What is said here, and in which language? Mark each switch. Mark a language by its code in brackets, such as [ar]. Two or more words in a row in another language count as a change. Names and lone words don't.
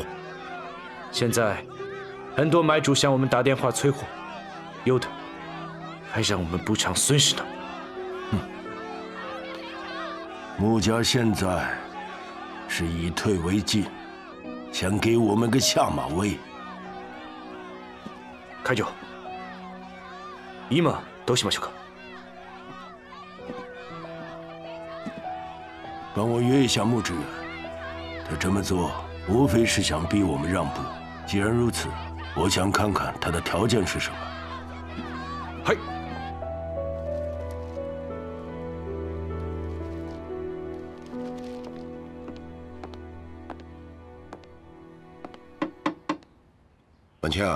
[zh] 现在很多买主向我们打电话催货，有的还让我们补偿损失呢。木家现在是以退为进，想给我们个下马威。开酒， [ja] 今どうしましょうか？ [zh] 帮我约一下穆志远，他这么做无非是想逼我们让步。既然如此，我想看看他的条件是什么。嗨。婉清，